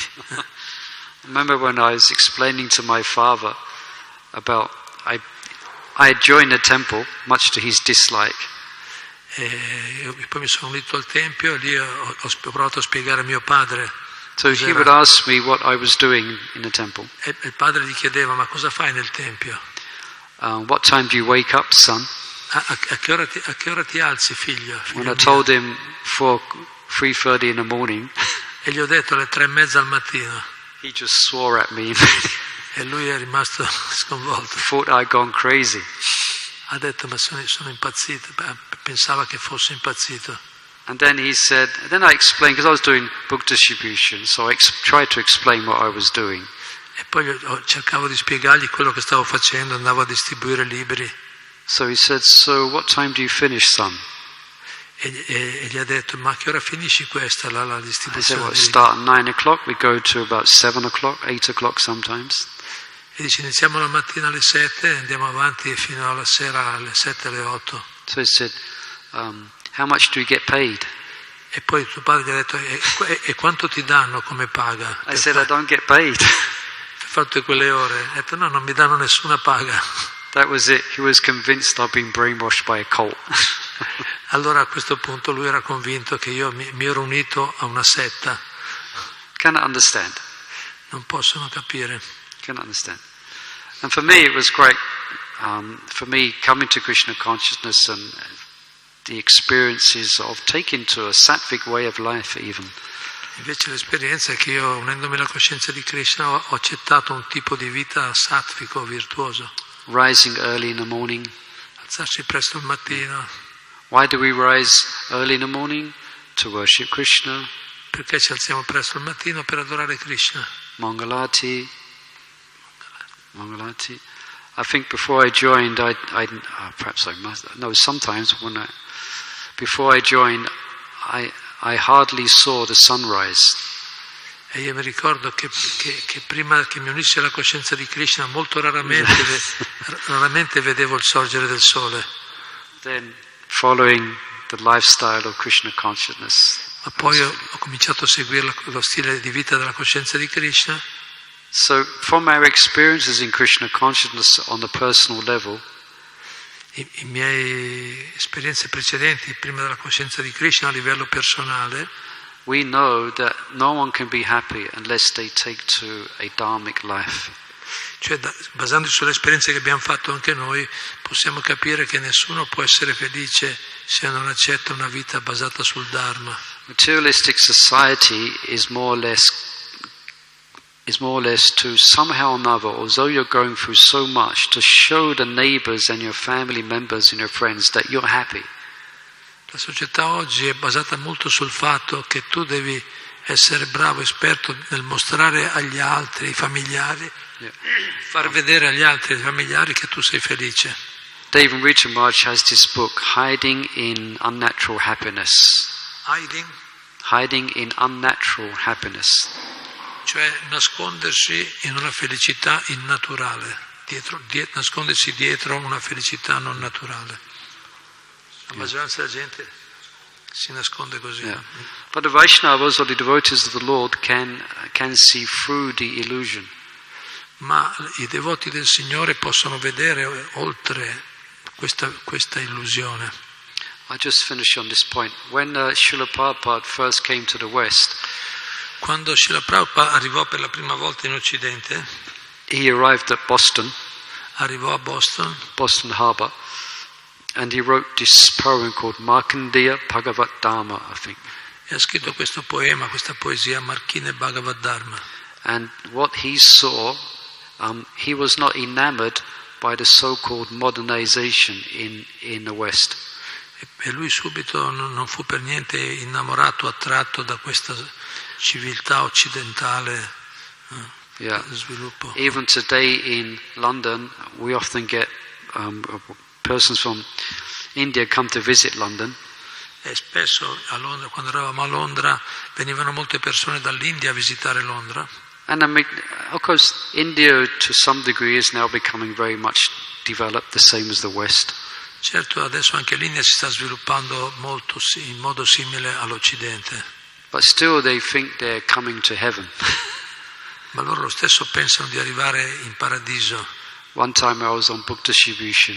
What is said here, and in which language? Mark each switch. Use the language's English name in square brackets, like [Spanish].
[English] I remember when I was explaining to my father about I had joined a temple, much to his dislike. [Italian] E poi mi sono unito al tempio e lì ho provato a spiegare a mio padre. [English] So he would ask me what I was doing in the temple. [Italian] E il padre gli chiedeva: ma cosa fai nel tempio? [English] What time do you wake up, son? [Italian] A che ora ti alzi, figlio [English] When I [Italian] mio? [English] told him 3:30 in the morning, [Italian] E gli ho detto alle 3:30 al mattino. [English] he just swore at me. [Italian] E lui è rimasto sconvolto. [English] Thought I'd gone crazy. [Italian] Ha detto: ma sono impazzito. Pensava che fosse impazzito. [English] And then he said, then I explained, because I was doing book distribution, so I tried to explain what I was doing. [Italian] E poi cercavo di spiegargli quello che stavo facendo, andavo a distribuire libri. [English] So he said, so what time do you finish, son? [Italian] E gli ha detto: ma a che ora finisci questa, la [English] I said, [Italian] distribuzione? [English] well, start at 9 o'clock, we go to about 7 o'clock, 8 o'clock sometimes. [Italian] E dice: iniziamo la mattina alle 7 e andiamo avanti fino alla sera alle 7, alle 8. [English] So he said, how much do you get paid? [Italian] E poi tuo padre gli ha detto: e quanto ti danno come paga? [English] I said, I don't get paid. [Italian] Per fare tutte quelle ore. Ha detto: no, non mi danno nessuna paga. [English] That was it. He was convinced I'd been brainwashed by a cult. [Italian] Allora a questo punto lui era convinto che io mi ero unito a una setta. [English] Cannot understand. [Italian] Non possono capire. [English] Cannot understand. And for me, it was great. For me, coming to Krishna consciousness and the experiences of taking to a sattvic way of life, even. [Italian] Invece l'esperienza è che io, unendomi alla coscienza di Krishna, ho accettato un tipo di vita sattvico, virtuoso. [English] Rising early in the morning. [Italian] Alzarsi presto al mattino. [English] Why do we rise early in the morning? To worship Krishna. [Italian] Perché ci alziamo presto al mattino? Per adorare Krishna. Mangalati. [English] I think before I joined, perhaps I must. No, sometimes before I joined, I hardly saw the sunrise. [Italian] E io mi ricordo che prima che mi unissi alla coscienza di Krishna, molto raramente vedevo il sorgere del sole. [English] Then, following the lifestyle of Krishna consciousness. [Italian] Ma poi ho cominciato a seguire lo stile di vita della coscienza di Krishna. [English] So, from our experiences in Krishna consciousness on the personal level, [Italian] I miei esperienze precedenti, prima della coscienza di Krishna a livello personale, [English] we know that no one can be happy unless they take to a dharmic life. [Italian] cioè basandosi sulle esperienze che abbiamo fatto anche noi, possiamo capire che nessuno può essere felice se non accetta una vita basata sul Dharma. [English] Materialistic society is more or less to somehow or another, although you're going through so much, to show the neighbors and your family members and your friends that you're happy. [Italian] La società oggi è basata molto sul fatto che tu devi essere bravo, esperto nel mostrare agli altri, ai familiari, far vedere agli altri, ai familiari che tu sei felice. [English] David Nrisimha has this book, Hiding in Unnatural Happiness. Hiding in Unnatural Happiness. [Italian] Cioè nascondersi in una felicità innaturale, nascondersi dietro una felicità non naturale. La maggioranza della gente si nasconde così. [English] Yeah. But the Vaishnavas or the devotees of the Lord can see through the illusion. [Italian] Ma i devoti del Signore possono vedere oltre questa illusione. [English] I just finish on this point. When Srila Prabhupada first came to the West, [Italian] quando Srila Prabhupada arrivò per la prima volta in Occidente, [English] he arrived at Boston. [Italian] Arrivò a Boston [English] Harbor, and he wrote this poem called Markandeya Bhagavat Dharma, I think. [Italian] E ha scritto questo poema, questa poesia, Markandeya Bhagavat Dharma. [English] And what he saw, he was not enamored by the so-called modernization in the West. [Italian] E lui subito non fu per niente innamorato, attratto da questa civiltà occidentale. Sviluppo. [English] Even today in London, we often get persons from India come to visit London. [Italian] E spesso a Londra, quando eravamo a Londra, venivano molte persone dall'India a visitare Londra. [English] And I mean, of course, India to some degree is now becoming very much developed, the same as the West. [Italian] Certo, adesso anche l'India si sta sviluppando molto in modo simile all'Occidente. [English] But still they think they're coming to heaven. [Italian] Ma loro lo stesso pensano di arrivare in paradiso. [English] One time I was on book distribution.